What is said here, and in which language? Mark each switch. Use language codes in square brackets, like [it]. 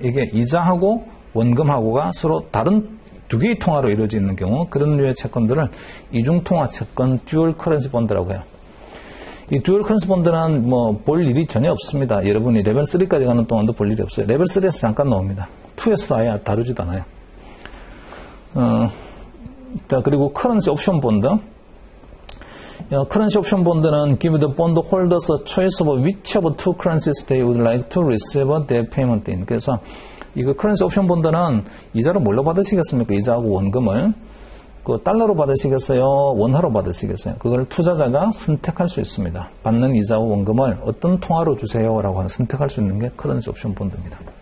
[ko] 이게 이자하고 원금하고가 서로 다른 두 개의 통화로 이루어져 있는 경우 그런 류의 채권들을 이중통화 채권 듀얼 커런시 본드라고 해요. 이 듀얼 커런시 본드는 뭐 볼 일이 전혀 없습니다. 여러분이 레벨 3까지 가는 동안도 볼 일이 없어요. 레벨 3에서 잠깐 나옵니다. 2에서도 아예 다루지도 않아요. 자, 그리고 커런시 옵션 본드. 커런시 옵션 본드는 [en] give the bond holders a choice of which of two currencies they would like to receive their payment in. [ko] 그래서 이거 커런시 옵션 본드는 이자로 뭘로 받으시겠습니까? 이자하고 원금을. 그 달러로 받으시겠어요? 원화로 받으시겠어요? 그걸 투자자가 선택할 수 있습니다. 받는 이자와 원금을 어떤 통화로 주세요라고 하는 선택할 수 있는 게 커런시 옵션 본드입니다.